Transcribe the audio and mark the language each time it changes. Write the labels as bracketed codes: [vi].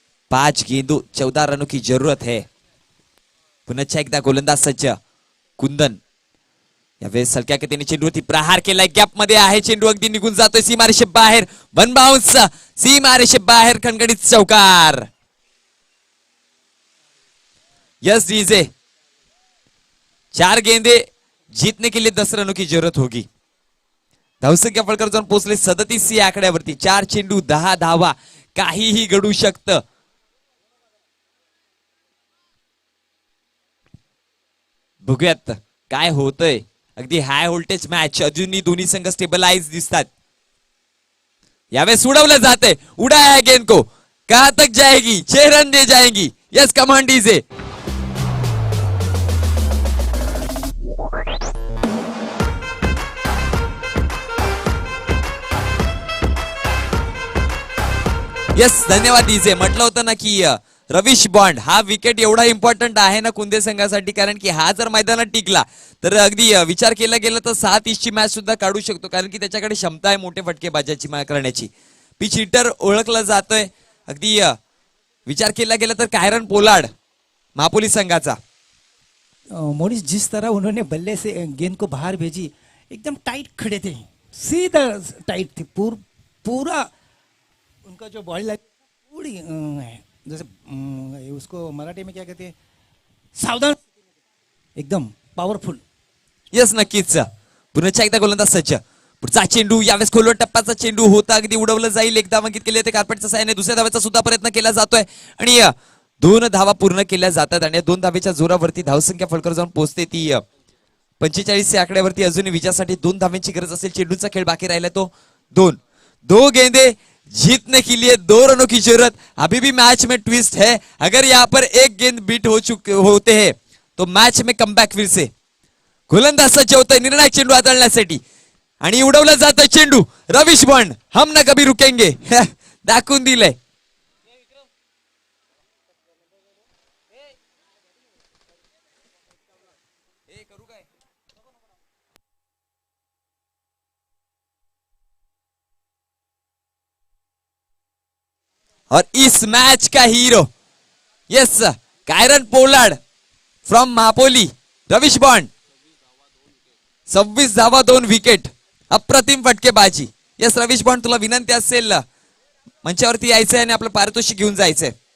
[hi] 5 गेंदों 14 रनों की जरूरत है. [mr] पुन्हा एकदा गोलंदाज सज्ज कुंदन. यावेळेस हलक्या गतीने चेंडूवरती प्रहार केलाय, गॅप मध्ये आहे चेंडू, अगदी निघून जातोय सीमारेषे बाहेर. 1 बाउन्स सीमारेषे बाहेर, खणखणीत चौकार. [hi] यस डीजे 4 गेंदे जीतने के लिए 10 रनों की जरूरत होगी. [mr] धावसंख्या फळकर जाऊन पोहोचले 37 या आकड्यावरती. 4 चेंडू 10 धावा, काहीही घडू शकतं. बघूयात काय होतंय. अगदी हाय व्होल्टेज मॅच, अजूनही दोन्ही संघ स्टेबलाइज दिसतात. यावेळेस उडवलं जाते, [hi] उडाया गेंद को, कहां तक जाएगी, 6 रन दे जाएंगी. Yes command DJ. [mr] यस धन्यवाद डीजे. म्हटलं होतं ना की रविश बॉन्ड हा विकेट एवढा इम्पॉर्टंट आहे ना कुंदे संघासाठी, कारण की हा जर मैदानात टिकला तर अगदी विचार केला गेला तर 7-30 ची मॅच सुद्धा काढू शकतो, कारण की त्याच्याकडे क्षमता आहे मोठे फटकेबाजाची करण्याची. पिच हिटर ओळखला जातोय. अगदी विचार केला गेला तर कायरन पोलार्ड महापोली संघाचा. [hi] मोनिश जिस तरह उन्होंने बल्ले से गेंद को बाहर भेजी एकदम टाइट खड़े थे, सीधा टाइट थे. पूरा उनका जो बॉडी पूरी जैसे उसको मराठी में क्या कहते हैं, सावधान, एकदम पावरफुल. [mr] यस नक्कीच. पुन्हा एकदा गोलंदाज सज्ज. पुढचा चेंडू यावेळेस खोलवर टप्प्याचा चेंडू होता, अगदी उडवलं जाईल. एक धाव अंकित केली ते कार्पेटच्या साहाय्याने. दुसऱ्या धावेचा सुद्धा प्रयत्न केला जातोय आणि 2 धावा पूर्ण केल्या जातात आणि 2 धावेच्या जोरावरती धावसंख्या फळकर जाऊन पोहोचते ती 45 या आकड्यावरती. अजूनही विजयासाठी 2 धावांची गरज असेल. चेंडूचा खेळ बाकी राहिला तो [hi] 2 गेंदे जीतने के लिए 2 रनों की जरूरत. अभी भी मैच में ट्विस्ट है. अगर यहाँ पर एक गेंद बीट होते हैं तो मैच में कमबॅक फिर से. [mr] गोलंदाज सज्ज होतोय निर्णायक चेंडू हाताळण्यासाठी आणि उडवलं जातं चेंडू. रविश बॉन्ड [hi] हम ना कभी रुकेंगे [mr] दाखवून दिलंय. [hi] और इस मैच का hero yes Kieron Pollard from महापोली. [mr] Ravish bond 26 धावा 2 विकेट, अप्रतिम फटकेबाजी. यस रविश बॉन्ड तुला विनंती असेल मंचावरती यायचंय आणि आपलं पारितोषिक घेऊन जायचंय.